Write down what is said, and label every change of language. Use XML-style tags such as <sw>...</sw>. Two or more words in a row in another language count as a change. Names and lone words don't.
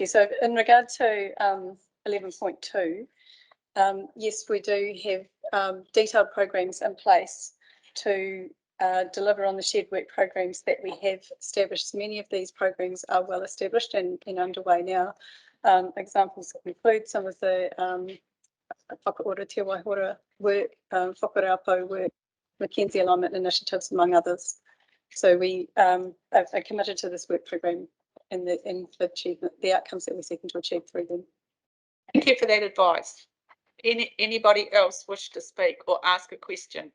<en>So in regard to 11.2, yes, we do have detailed programs in place to deliver on the shared work programs that we have established. Many of these programs are well established and underway now. Examples include some of the whakaora te waihora work, whakaraupo work, Mackenzie alignment initiatives, among others. So we are committed to this work program and the achievement, the outcomes that we're seeking to achieve through them. Thank you for that advice. Anybody else wish to speak or ask a question?</en>